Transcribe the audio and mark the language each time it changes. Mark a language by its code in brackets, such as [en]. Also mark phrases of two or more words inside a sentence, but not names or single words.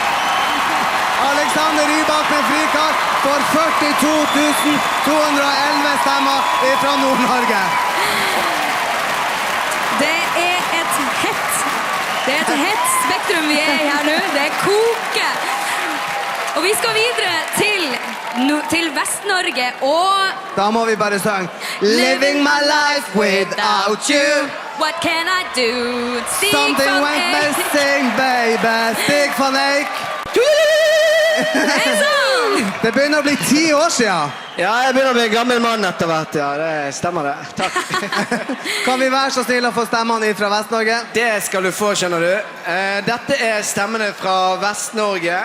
[no] Alexander Rybak med frikart for 42.211 stemmer fra Nord-Norge. Det er et hett spektrum vi er i her nå. Det koker. Og vi skal videre til Vest-Norge og... Da må vi bare synge Living my life without you. [en] What can I do? Stig Something van went Eyck. missing, baby. [no] Stig van Eyck. Hei sann! Det begynner å bli 10 år siden. Ja, jeg begynner å bli gammel mann etter hvert. Ja, det stemmer det. Takk. Kan vi være så snill å få stemmene fra Vest-Norge? Det skal du få, skjønner du. Dette er stemmene fra Vest-Norge.